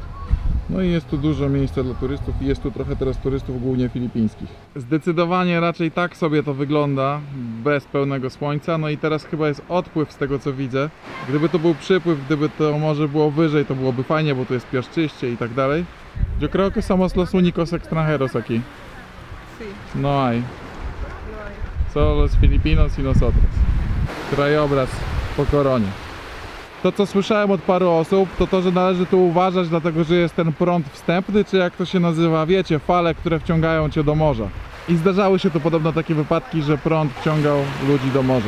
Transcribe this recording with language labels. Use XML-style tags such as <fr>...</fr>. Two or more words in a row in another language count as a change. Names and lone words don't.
<pl>No i jest tu dużo miejsca dla turystów i jest tu trochę teraz turystów, głównie filipińskich. Zdecydowanie raczej tak sobie to wygląda, bez pełnego słońca. No i teraz chyba jest odpływ z tego, co widzę. Gdyby to był przypływ, gdyby to morze było wyżej, to byłoby fajnie, bo tu jest piaszczyście i tak dalej.</pl> <es>Yo creo que somos los únicos extranjeros aquí. Sí. No hay. Solo los filipinos y nosotros.</es> <pl>Krajobraz po koronie. To, co słyszałem od paru osób, to, że należy tu uważać, dlatego że jest ten prąd wstępny, czy jak to się nazywa, wiecie, fale, które wciągają cię do morza. I zdarzały się tu podobno takie wypadki, że prąd wciągał ludzi do morza.</pl>